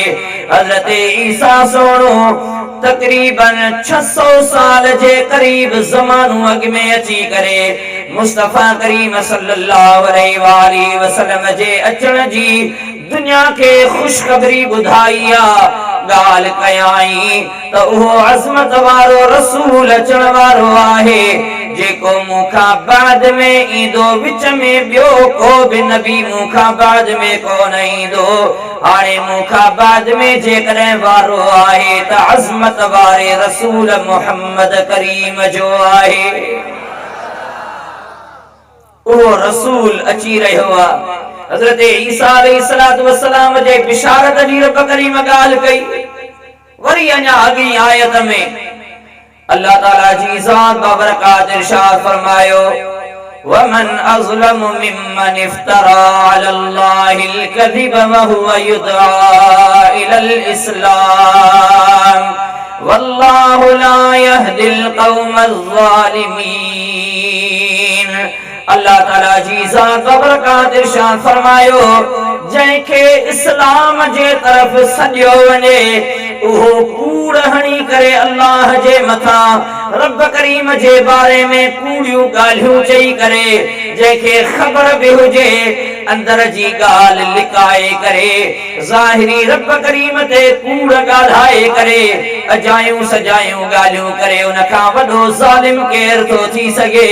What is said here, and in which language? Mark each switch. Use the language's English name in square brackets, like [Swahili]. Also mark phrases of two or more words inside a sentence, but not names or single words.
[Sindhi] हजरत ईसा सोणो तकरीबन 600 साल जे करीब ज़मानो अग में अची करे मुस्तफा करीम सल्लल्लाहु [Arabic] عليه وسلم [Sindhi] जे अचण जी दुनिया के खुशखबरी बुधाई गाल कयाई तो वो अजमत वारो रसूल अचण वारो आहे जेको मुखा बाद में ईंदो विच में बियो को भी नबी मुखा बाद में कोन ईंदो हाणे मुखा बाद में जेकॾहिं वारो आहे त अजमत वारे रसूल मोहम्मद करीम जो आहे। वो रसूल अची रहियो आहे। हजरत ईसा [Arabic] عليه الصلاة والسلام [Sindhi] जे बिशारत जी रब करीम गाल कई। वरी अञा अॻी आयत में अल्लाह ताला जी ज़ात बाबरकात इरशाद फरमायो [Arabic] ومن أظلم ممن افترى على الله الكذب وهو يدعى إلى الإسلام والله لا يهدي القوم الظالمين. [Sindhi] अल्लाह ताला जी ज़ात बाबरकात इरशाद फरमायो जंहिंखे इस्लाम जे तरफ सॾियो वञे उहो कूड़ हणी करे अल्लाह जे मथा रब करीम जे बारे में कूड़ियूं ॻाल्हियूं चई करे जंहिंखे ख़बर भी हुजे अंदर जी ॻाल्हि लिकाए करे ज़ाहिरी रब करीम ते कूड़ ॻाल्हाए करे अजायूं सजायूं ॻाल्हियूं करे उन खां वॾो ज़ालिम केर थो थी सघे।